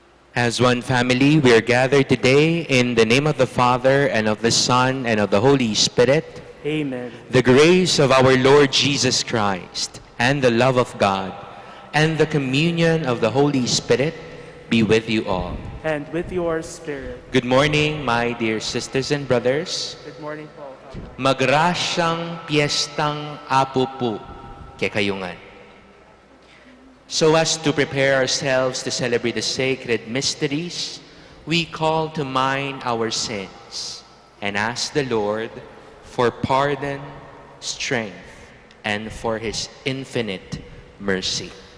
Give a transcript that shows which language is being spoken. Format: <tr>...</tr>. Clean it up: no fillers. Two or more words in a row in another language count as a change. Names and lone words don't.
<en>As one family, we are gathered today in the name of the Father, and of the Son, and of the Holy Spirit. Amen. The grace of our Lord Jesus Christ, and the love of God, and the communion of the Holy Spirit be with you all. And with your spirit. Good morning, my dear sisters and brothers. Good morning po.</en> <pam>Magrasyang Piestang Apo po kekayungan.</pam> <en>So as to prepare ourselves to celebrate the sacred mysteries, we call to mind our sins and ask the Lord for pardon, strength, and for His infinite mercy.</en>